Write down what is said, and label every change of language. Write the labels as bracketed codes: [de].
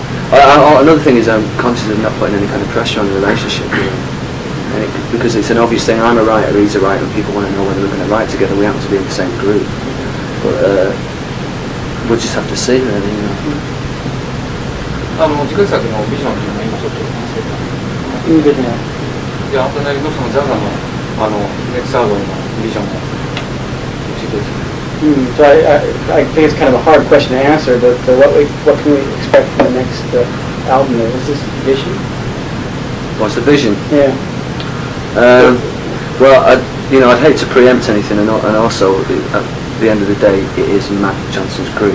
[en] Another thing is I'm conscious of not putting any kind of pressure on the relationship, because it's an obvious thing. I'm a writer, he's a writer, and people want to know whether we're going to write together. We happen to be in the same group, but we'll just have to see, really. [ja] 次回作のビジョンというのを今ちょっと話してた。いいですね。じゃあ、あとなりのそのジャザのネクストアルバムのビジョンを教えてください。 [en] So I think it's kind of a hard question to answer, but what can we expect from the next album? Is this vision? What's the vision? Yeah. Well, I'd hate to preempt anything, and also at the end of the day, it is Matt Johnson's group.